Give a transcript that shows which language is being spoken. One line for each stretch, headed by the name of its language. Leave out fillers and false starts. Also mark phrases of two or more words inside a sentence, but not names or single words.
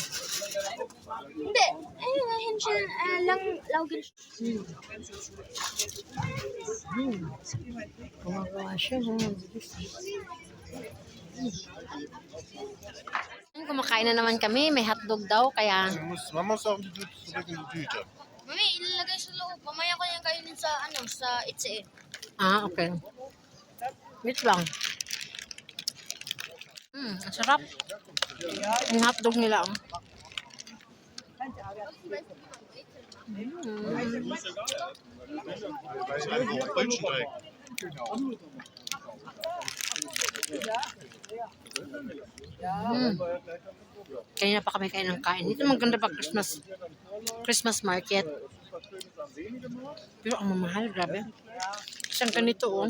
Filipino: Hindi. Ayun siya. Lawgin. Gumagawa siya. Kumakain na naman kami. May hotdog daw. Kaya,
German: Man muss auch die zurück in die Tüte.
Filipino: Mami, ilalagay sa loob. Mamaya ko yan kainin sa, sa itse. okay. Wait lang. Ang sarap. Yung hotdog nila. Oh.
German: Brötchen direkt.
Filipino: Kanina pa kami kain ng kain. Dito maganda pa
English: Christmas market.
Filipino: Pero ang mamahal, grabe. Isang ganito oh.